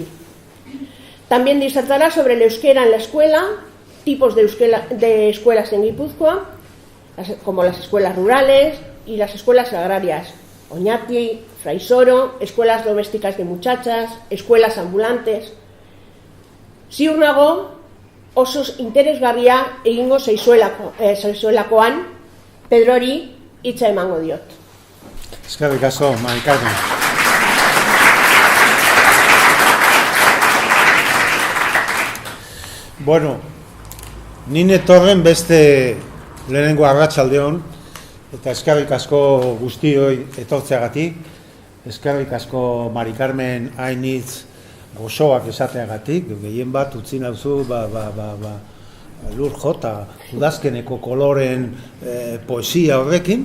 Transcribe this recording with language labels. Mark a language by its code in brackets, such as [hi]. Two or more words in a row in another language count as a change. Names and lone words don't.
[es] También disertará sobre el euskera en la escuela, tipos de escuelas en Guipúzcoa, como las escuelas rurales y las escuelas agrarias, Oñati, Fraisoro, escuelas domésticas de muchachas, escuelas ambulantes. [eu] Ziur nago, oso interesgarria egingo zaizuelakoan, Pedrori hitza emango diot. Eskerrik asko, Mari Carmen. Bueno, ni netorren beste lehenengo arratsaldeon, eta eskerrik asko guztioi etortzeagatik, eskerrik asko Mari Carmen hainitz gozoak esateagatik, gehien bat utzi nauzu lur jota udazkeneko koloren poesia horrekin.